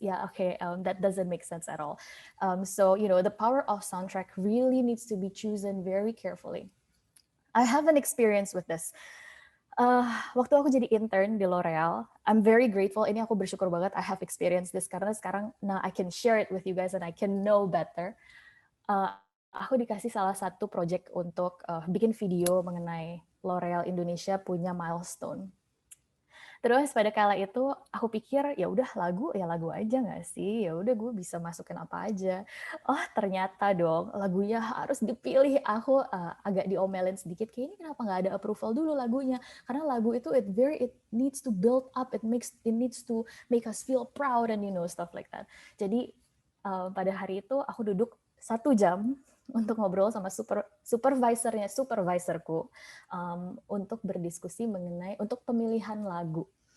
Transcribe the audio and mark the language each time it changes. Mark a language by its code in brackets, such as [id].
[en] Yeah, okay, that doesn't make sense at all. So, the power of soundtrack really needs to be chosen very carefully. I have an experience with this. [id] Waktu aku jadi intern di L'Oreal, [en] I'm very grateful. [id] Ini aku bersyukur banget [en] I have experienced this [id] karena sekarang [en] now I can share it with you guys and I can know better. [id] Aku dikasih salah satu project untuk bikin video mengenai L'Oreal Indonesia punya milestone. Terus pada kala itu aku pikir ya udah lagu aja nggak sih, ya udah gue bisa masukin apa aja. Oh ternyata dong lagunya harus dipilih. Aku agak diomelin sedikit, kayak ini kenapa nggak ada approval dulu lagunya? Karena lagu itu [en] it needs to build up, it needs to make us feel proud and stuff like that. [id] Jadi pada hari itu aku duduk 1 jam untuk ngobrol sama supervisorku untuk berdiskusi mengenai untuk pemilihan lagu.